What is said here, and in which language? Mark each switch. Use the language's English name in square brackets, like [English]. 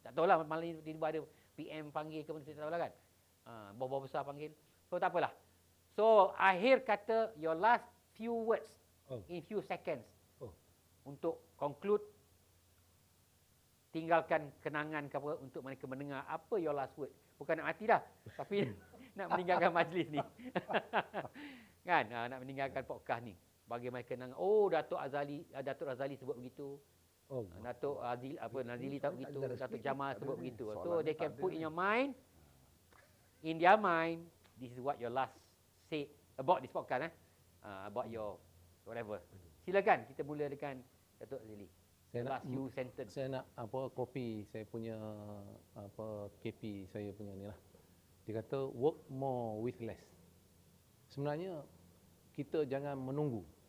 [Malay] Tak tahulah malam ni tiba-tiba ada PM panggil ke mana, saya tak tahulah kan. Bos-bos besar panggil. So tak apalah. [English] So [Malay] akhir kata [English] your last few words in few seconds. [Malay] Untuk conclude, tinggalkan kenangan ke apa untuk mereka mendengar apa [English] your last word. [Malay] Bukan nak mati dah, tapi nak meninggalkan majlis ni. Kan? Nak meninggalkan podcast ni. Bagi mereka kenangan, oh Datuk Razali sebut begitu. Datuk Nazili tak begitu, Datuk Jamal sebut begitu. [English] So they can put in your mind, in their mind, this is what your last say about this podcast, about your whatever. [Malay] Silakan kita mula dengan Datuk Azili. [English] Last few sentence. [Malay] Saya nak copy saya punya KP saya punya ni lah. Dia kata [English] work more with less. [Malay] Sebenarnya kita jangan menunggu.